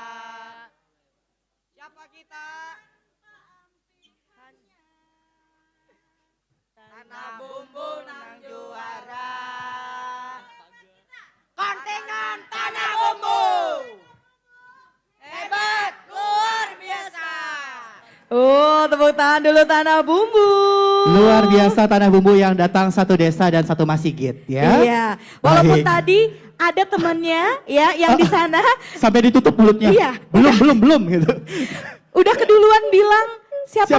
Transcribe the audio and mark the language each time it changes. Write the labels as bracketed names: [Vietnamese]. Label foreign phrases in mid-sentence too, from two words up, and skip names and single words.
[Indonesian] Siapa kita? Tanah Bumbu nang juara. Kontingen Tanah Bumbu. Hebat, luar biasa. Oh, tepuk tangan dulu Tanah Bumbu. Luar biasa Tanah Bumbu yang datang satu desa dan satu masjid ya. Iya, walaupun Baik. tadi ada temannya ya yang di sana Sampai ditutup mulutnya. Iya. Belum gitu. udah keduluan bilang siapa